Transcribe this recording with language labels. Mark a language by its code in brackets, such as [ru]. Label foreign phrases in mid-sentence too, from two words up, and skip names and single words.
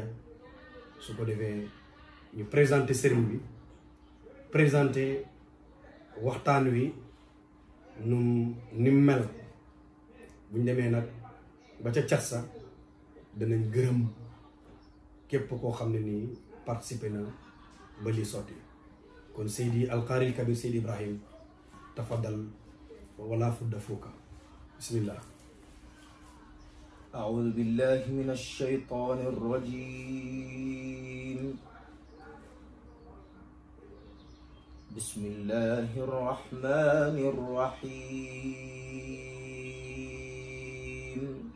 [wo] su ko defee ñu présenté sëriñ bi, présenté waxtaan wi ni mel. buñ demee nag ba ca cat sa danañ gërëm képp koo xam ne nii participé na ba li sotti. kon Seydi Alqaaril Kabir Seydi Ibrahim, [ar] تفضل ولا فض فوك. [wo] bismillah. [ar] أعوذ بالله من الشيطان الرجيم. بسم الله الرحمن الرحيم.